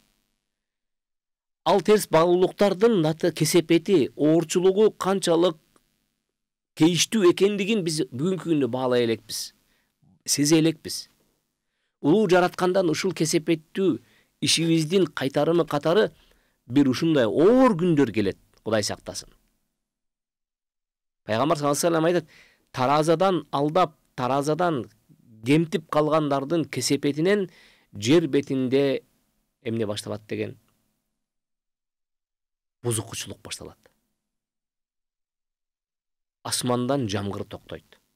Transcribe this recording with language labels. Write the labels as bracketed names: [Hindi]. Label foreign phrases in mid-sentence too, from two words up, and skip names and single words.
[Kyrgyz] Ал терс баалуулуктардын кесепети, оорчулугу канчалык кейиштүү экендигин биз бүгүнкү күндө баалай элекпиз. Сезе элекпиз. Улуу жараткандан ушул кесепеттүү ишибиздин кайтарымы катары бир ушундай оор күндөр келет, Кудай сактасын. Пайгамбар [Arabic] صلى الله عليه وسلم [Kyrgyz] айтат, таразадан алдап, таразадан кемтип калгандардын кесепетинен жер бетинде эмне башталат деген? Бузукучулук башталат. Асмандан жамгыр токтойт.